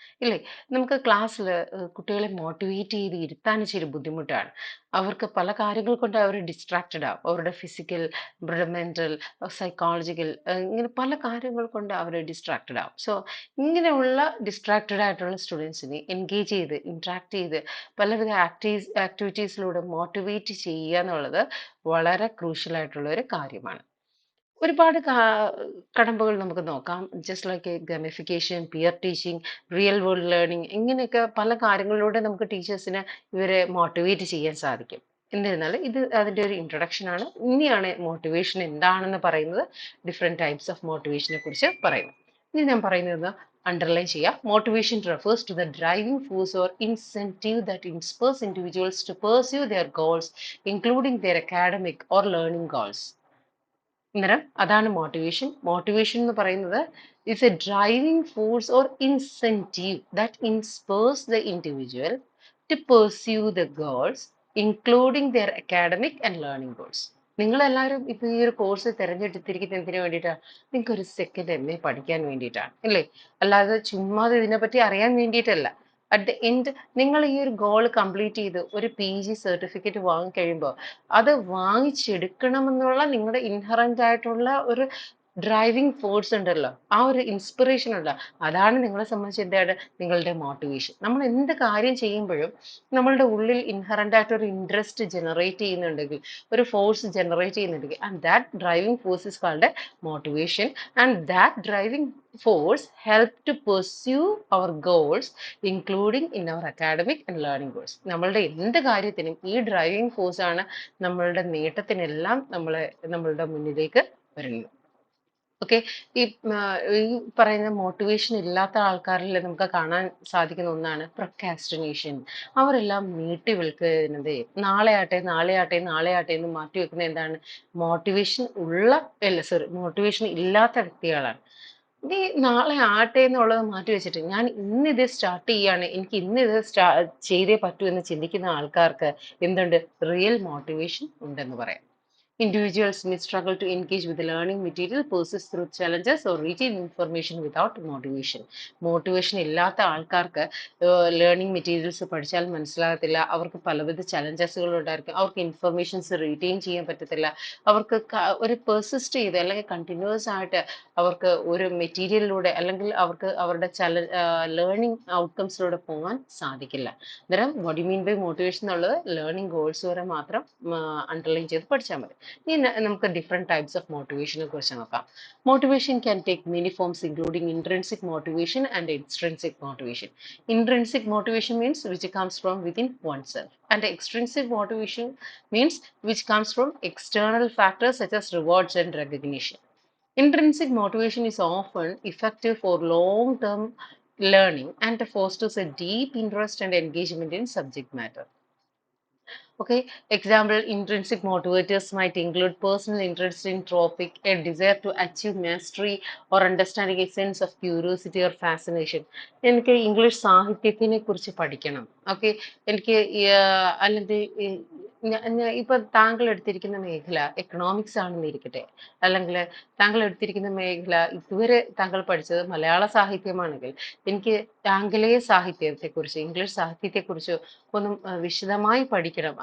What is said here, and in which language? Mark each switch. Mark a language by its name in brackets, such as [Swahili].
[Malayalam] ഇല്ലേ, നമുക്ക് ക്ലാസ്സിൽ കുട്ടികളെ മോട്ടിവേറ്റ് ചെയ്ത് ഇരുത്താൻ ഇച്ചിരി ബുദ്ധിമുട്ടാണ്. അവർക്ക് പല കാര്യങ്ങൾ കൊണ്ട് അവർ ഡിസ്ട്രാക്റ്റഡ് ആവും. അവരുടെ ഫിസിക്കൽ, മെന്റൽ, സൈക്കോളജിക്കൽ, ഇങ്ങനെ പല കാര്യങ്ങൾ കൊണ്ട് അവർ ഡിസ്ട്രാക്റ്റഡ് ആവും. സോ ഇങ്ങനെയുള്ള ഡിസ്ട്രാക്റ്റഡ് ആയിട്ടുള്ള സ്റ്റുഡൻസിനെ എൻഗേജ് ചെയ്ത് ഇൻട്രാക്ട് ചെയ്ത് പലവിധ ആക്ടിവിറ്റീസിലൂടെ മോട്ടിവേറ്റ് ചെയ്യുക എന്നുള്ളത് വളരെ ക്രൂഷ്യൽ ആയിട്ടുള്ള ഒരു കാര്യമാണ്. ഒരുപാട് കടമ്പകൾ നമുക്ക് നോക്കാം. Just like ഗമിഫിക്കേഷൻ, peer teaching, real world learning, ഇങ്ങനെയൊക്കെ പല കാര്യങ്ങളിലൂടെ നമുക്ക് ടീച്ചേഴ്സിനെ ഇവരെ മോട്ടിവേറ്റ് ചെയ്യാൻ സാധിക്കും. എന്നിരുന്നാൽ ഇത് അതിൻ്റെ ഒരു ഇൻട്രൊഡക്ഷൻ ആണ്. ഇനിയാണ് മോട്ടിവേഷൻ എന്താണെന്ന് പറയുന്നത്, ഡിഫറെൻറ്റ് ടൈപ്സ് ഓഫ് മോട്ടിവേഷനെ കുറിച്ച് പറയുന്നത്. ഇനി ഞാൻ പറയുന്നത് അണ്ടർലൈൻ ചെയ്യാം. [English] Motivation refers to the driving force or incentive that inspires individuals to pursue their goals, including their academic or learning goals. [Malayalam] അന്നേരം അതാണ് മോട്ടിവേഷൻ. മോട്ടിവേഷൻ എന്ന് പറയുന്നത് [English] It's a driving force or incentive that inspires the individual to pursue the goals including their academic and learning goals. [Malayalam] നിങ്ങളെല്ലാവരും ഇപ്പൊ ഈ ഒരു course തിരഞ്ഞെടുത്തിരിക്കുന്നത് എന്തിനു വേണ്ടിയിട്ടാണ്? നിങ്ങൾക്ക് ഒരു സെക്കൻഡ് MA പഠിക്കാൻ വേണ്ടിയിട്ടാണ് അല്ലേ? അല്ലാതെ ചുമ്മാതെ ഇതിനെപ്പറ്റി അറിയാൻ വേണ്ടിയിട്ടല്ല. [English] at the end [Malayalam] നിങ്ങൾ ഈ ഒരു ഗോൾ കംപ്ലീറ്റ് ചെയ്ത് ഒരു PG സർട്ടിഫിക്കറ്റ് വാങ്ങിക്കഴിയുമ്പോൾ അത് വാങ്ങിച്ചെടുക്കണമെന്നുള്ള നിങ്ങളുടെ ഇൻഹറന്റ് ആയിട്ടുള്ള ഒരു ഡ്രൈവിംഗ് ഫോഴ്സ് ഉണ്ടല്ലോ, ആ ഒരു ഇൻസ്പിറേഷൻ ഉണ്ടല്ലോ, അതാണ് നിങ്ങളെ സംബന്ധിച്ച് എന്താണ് നിങ്ങളുടെ മോട്ടിവേഷൻ. നമ്മൾ എന്ത് കാര്യം ചെയ്യുമ്പോഴും നമ്മളുടെ ഉള്ളിൽ ഇൻഹറന്റ് ആയിട്ട് ഒരു ഇൻട്രസ്റ്റ് ജനറേറ്റ് ചെയ്യുന്നുണ്ടെങ്കിൽ, ഒരു ഫോഴ്സ് ജനറേറ്റ് ചെയ്യുന്നുണ്ടെങ്കിൽ, [English] And that driving force is called motivation. And that driving force help to pursue our goals including in our academic and learning goals. [Malayalam] നമ്മളുടെ എന്ത് കാര്യത്തിനും ഈ ഡ്രൈവിംഗ് ഫോഴ്സ് ആണ് നമ്മളുടെ നേട്ടത്തിനെല്ലാം നമ്മളുടെ മുന്നിലേക്ക് വരുന്നത്. ഓക്കെ, ഈ പറയുന്ന മോട്ടിവേഷൻ ഇല്ലാത്ത ആൾക്കാരിൽ നമുക്ക് കാണാൻ സാധിക്കുന്ന ഒന്നാണ് പ്രൊക്കാസ്റ്റിനേഷൻ. അവരെല്ലാം നീട്ടി വിൽക്കുന്നത്, നാളെ ആട്ടെ നാളെ ആട്ടെ നാളെ ആട്ടെ എന്ന് മാറ്റി വെക്കുന്ന എന്താണ്, മോട്ടിവേഷൻ ഇല്ലാത്ത വ്യക്തികളാണ്. നീ നാളെ ആട്ടെ എന്നുള്ളത് മാറ്റി വെച്ചിട്ട് ഞാൻ ഇന്ന് ഇത് സ്റ്റാർട്ട് ചെയ്യാണ്, എനിക്ക് ഇന്ന് ഇത് ചെയ്തേ പറ്റൂ എന്ന് ചിന്തിക്കുന്ന ആൾക്കാർക്ക് എന്തുണ്ട്, റിയൽ മോട്ടിവേഷൻ ഉണ്ടെന്ന് പറയാം. [English] Individuals may struggle to engage with the learning material, persist through challenges, or retain information without motivation. [Malayalam] Motivation ഇല്ലാത്ത ആൾക്കാർക്ക് ലേണിംഗ് മെറ്റീരിയൽസ് പഠിച്ചാൽ മനസ്സിലാകത്തില്ല. അവർക്ക് പലവിധ ചലഞ്ചസുകൾ ഉണ്ടായിരിക്കും. അവർക്ക് ഇൻഫർമേഷൻസ് റീറ്റെയിൻ ചെയ്യാൻ പറ്റത്തില്ല. അവർക്ക് ഒരു പെർസിസ്റ്റ് ചെയ്ത് അല്ലെങ്കിൽ കണ്ടിന്യൂസ് ആയിട്ട് അവർക്ക് ഒരു മെറ്റീരിയലിലൂടെ അല്ലെങ്കിൽ അവർക്ക് അവരുടെ ലേണിംഗ് ഔട്ട്കംസിലൂടെ പോകാൻ സാധിക്കില്ല. അന്നേരം [English] what you mean by motivation [Malayalam] എന്നുള്ളത് ലേണിംഗ് ഗോൾസ് വരെ മാത്രം അണ്ടർലൈൻ ചെയ്ത് പഠിച്ചാൽ മതി. ഇനി നമുക്ക് ഡിഫറെന്റ് ടൈപ്സ് ഓഫ് മോട്ടിവേഷനെ കുറിച്ച് നോക്കാം. [English] Motivation can take many forms, including intrinsic motivation and extrinsic motivation. Intrinsic motivation means which comes from within oneself, and extrinsic motivation means which comes from external factors such as rewards and recognition. Intrinsic motivation is often effective for long-term learning and fosters a deep interest and engagement in subject matter. Okay, example, intrinsic motivators might include personal interest in topic, a desire to achieve mastery or understanding, a sense of curiosity or fascination. [Malayalam] എനിക്ക് English സാഹിത്യത്തിനെ കുറിച്ച് പഠിക്കണം. Okay, എനിക്ക് അല്ലെങ്കിൽ ഇപ്പൊ താങ്കൾ എടുത്തിരിക്കുന്ന മേഖല economics ആണെന്ന് ഇരിക്കട്ടെ, അല്ലെങ്കിൽ താങ്കൾ എടുത്തിരിക്കുന്ന മേഖല ഇതുവരെ താങ്കൾ പഠിച്ചത് മലയാള സാഹിത്യമാണെങ്കിൽ എനിക്ക് ആംഗലേയ സാഹിത്യത്തെക്കുറിച്ച്, ഇംഗ്ലീഷ് സാഹിത്യത്തെക്കുറിച്ച് ഒന്നും വിശദമായി പഠിക്കണം.